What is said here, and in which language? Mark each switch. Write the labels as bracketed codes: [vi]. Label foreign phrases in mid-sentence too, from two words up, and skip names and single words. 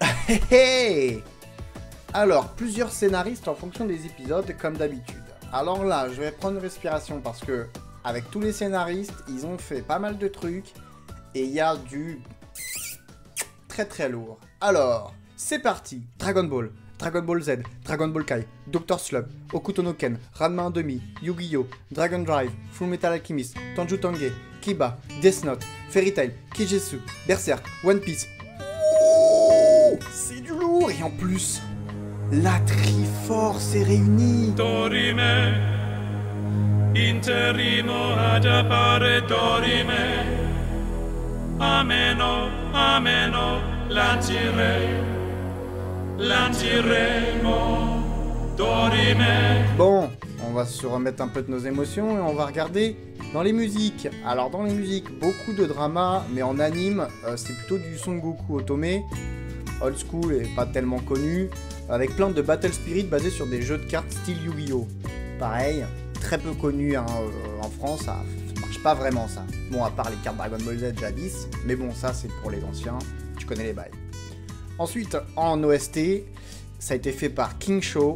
[fr] Alors, plusieurs scénaristes en fonction des épisodes, comme d'habitude. Alors là, je vais prendre une respiration parce que, avec tous les scénaristes, ils ont fait pas mal de trucs, et il y a du très très lourd. Alors, c'est parti. Dragon Ball, Dragon Ball Z, Dragon Ball Kai, Dr. Slump, Hokuto no Ken, Ranma 1/2, Yu-Gi-Oh!, Dragon Drive, Full Metal Alchemist, Tanju Tange, Kiba, Death Note, Fairy Tail, Kijetsu, Berserk, One Piece. Ouh, c'est du lourd. Et en plus, la Triforce est réunie. [la] Dorime, interimo ad appare dorime. Ameno, ameno, lantiremo, dorime. [fr] Bon, on va se remettre un peu de nos émotions et on va regarder dans les musiques. Alors dans les musiques, beaucoup de drama, mais en anime, c'est plutôt du Son Goku Otome, [en] old school [fr] et pas tellement connu, avec plein de Battle Spirit basés sur des jeux de cartes style Yu-Gi-Oh! Pareil, très peu connu hein, en France, ça marche pas vraiment ça. Bon, à part les cartes Dragon Ball Z jadis, mais bon, ça c'est pour les anciens, tu connais les bails. Ensuite, en OST, ça a été fait par King Show.